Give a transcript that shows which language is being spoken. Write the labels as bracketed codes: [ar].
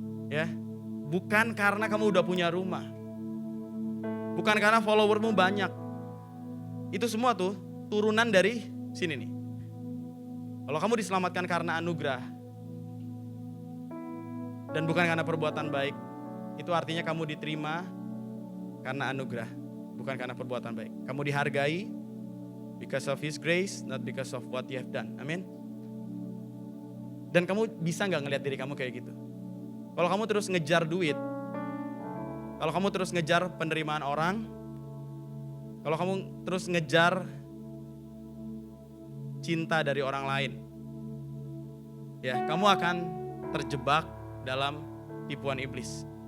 [id] Ya, bukan karena kamu udah punya rumah. Bukan karena followermu banyak. Itu semua tuh turunan dari sini nih. Kalau kamu diselamatkan karena anugerah dan bukan karena perbuatan baik, itu artinya kamu diterima karena anugerah, bukan karena perbuatan baik. Kamu dihargai [en] because of his grace, not because of what you have done. [id] Amin. Dan kamu bisa gak ngelihat diri kamu kayak gitu? Kalau kamu terus ngejar duit, kalau kamu terus ngejar penerimaan orang, kalau kamu terus ngejar cinta dari orang lain, ya kamu akan terjebak dalam tipuan iblis.